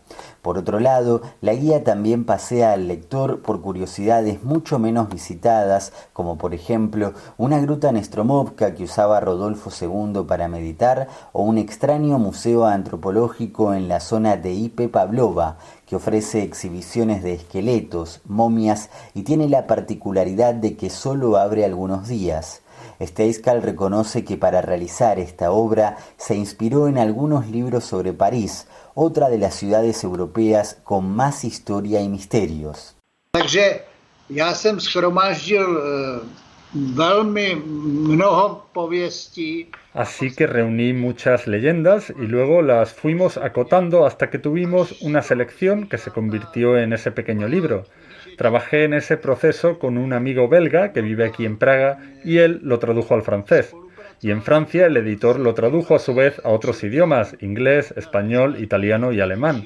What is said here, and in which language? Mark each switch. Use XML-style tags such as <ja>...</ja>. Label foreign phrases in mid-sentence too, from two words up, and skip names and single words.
<es>Por otro lado, la guía también pasea al lector por curiosidades mucho menos visitadas, como por ejemplo una gruta Nestromovka que usaba Rodolfo II para meditar o un extraño museo antropológico en la zona de Ipe Pavlova, que ofrece exhibiciones de esqueletos, momias y tiene la particularidad de que solo abre algunos días. Stejskal reconoce que para realizar esta obra se inspiró en algunos libros sobre París, otra de las ciudades europeas con más historia y misterios.</es> <cs>Takže já jsem shromáždil velmi mnoho pověstí.</cs> <es>Así que reuní muchas leyendas y luego las fuimos acotando hasta que tuvimos una selección que se convirtió en ese pequeño libro. Trabajé en ese proceso con un amigo belga que vive aquí en Praga y él lo tradujo al francés. Y en Francia el editor lo tradujo a su vez a otros idiomas, inglés, español, italiano y alemán.</es>